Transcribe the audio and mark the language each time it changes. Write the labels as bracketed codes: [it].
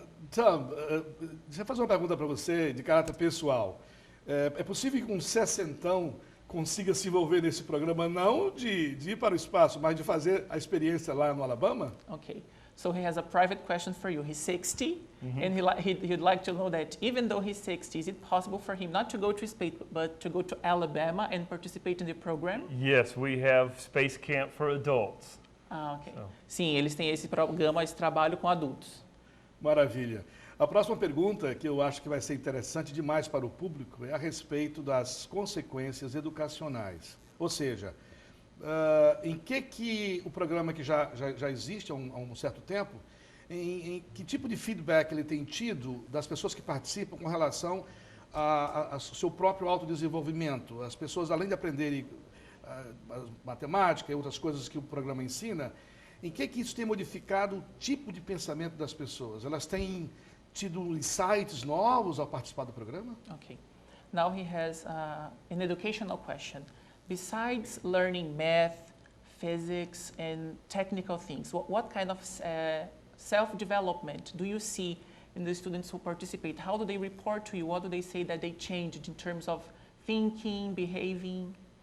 [pt] Tom, deixa eu fazer uma pergunta para você de caráter pessoal. É possível que um sessentão consiga se envolver nesse programa, não de ir para o espaço, mas de fazer a experiência lá no Alabama? [en] Okay. So he has a private question for you. He's 60, and he'd like to know that even though he's 60, is it possible for him not to go to space, but to go to Alabama and participate in the program? Yes, we have Space Camp for adults. [pt] Ah, ok. Sim, eles têm esse programa, esse trabalho com adultos. Maravilha. A próxima pergunta, que eu acho que vai ser interessante demais para o público, é a respeito das consequências educacionais. Ou seja, em que o programa que já existe há um certo tempo, em que tipo de feedback ele tem tido das pessoas que participam com relação ao seu próprio autodesenvolvimento? As pessoas, além de aprenderem matemática e outras coisas que o programa ensina, em que isso tem modificado o tipo de pensamento das pessoas? Elas têm tido insights novos ao participar do programa? [en] Ok. Now he has an educational question. Besides learning math, physics, and technical things, what kind of self-development do you see in the students who participate? How do they report to you? What do they say that they changed in terms of thinking, behaving?